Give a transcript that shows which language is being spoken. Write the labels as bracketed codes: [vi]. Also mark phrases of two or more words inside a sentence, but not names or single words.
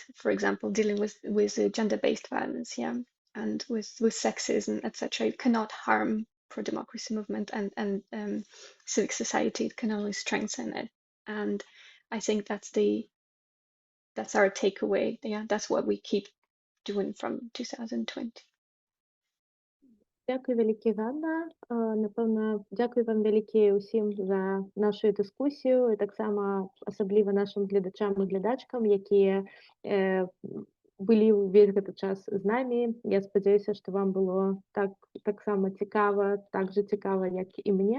[en] For example, dealing with gender-based violence, yeah, and with sexism, etc. It cannot harm pro-democracy movement and civic society. It can only strengthen it. And I think that's our takeaway. Yeah, that's what we keep doing from 2020. [be] Дякую вялікі, Ганна. Напэўна, дзякуй вам вялікі ўсім за нашу дыскусію і таксама асабліва нашым гледачам і глядачкам, якія былі ўвесь гэты час з намі. Я спадзяюся, што вам было таксама цікава, так же цікава, як і мне.